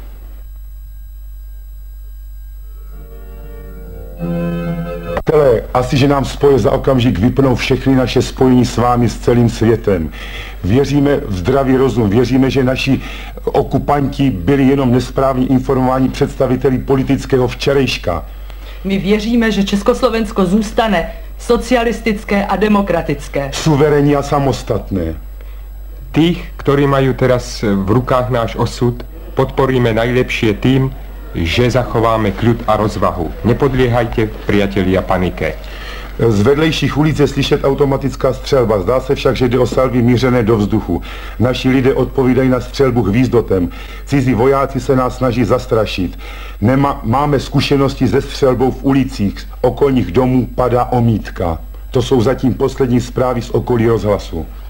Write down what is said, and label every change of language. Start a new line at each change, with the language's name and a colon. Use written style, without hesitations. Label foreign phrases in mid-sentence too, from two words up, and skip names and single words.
Czech: Asi Jestliže nám spoje za okamžik vypnou všechny naše spojení s vámi, s celým světem. Věříme v zdravý rozum, věříme, že naši okupanti byli jenom nesprávně informováni představiteli politického včerejška. My věříme, že Československo zůstane socialistické a demokratické. Suverénní a samostatné.
Slovak: Tých, ktorí majú teraz v rukách náš osud, podporíme najlepšie tým, že zachováme kľud a rozvahu. Nepodliehajte, priatelia, panike.
Czech: Z vedlejších ulic je slyšet automatická střelba. Zdá se však, že jde o salvy mířené do vzduchu. Naši lidé odpovídají na střelbu hvízdotem. Cizí vojáci se nás snaží zastrašit. Máme zkušenosti se střelbou v ulicích. Z okolních domů padá omítka. To jsou zatím poslední zprávy z okolí rozhlasu.